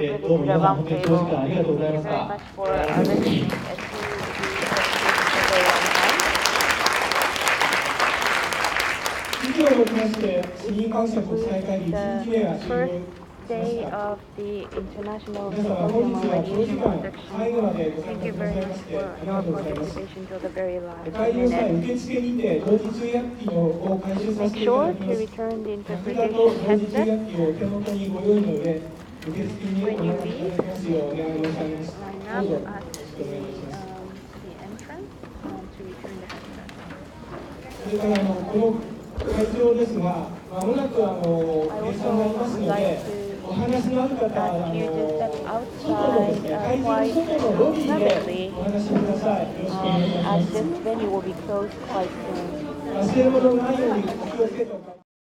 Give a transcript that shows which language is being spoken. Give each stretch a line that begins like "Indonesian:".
Japanese: どうも皆さん本当に長時間ありがとうございました。以上をもちまして、市民感染国際会議1日目が終了。
English: Day of the International Symposium on Radiation Protection. Thank you very much for your participation till the very last minute. Make sure to return the interpretation headset. When you leave, line up at the entrance to return the headset.
Japanese: 会場ですが、まもなく閉鎖になりますので、お話のある方は外のですね、会場の外のロビーでお話しください。よろしくお願いします。忘れ物ないようにお気をつけてお願いします。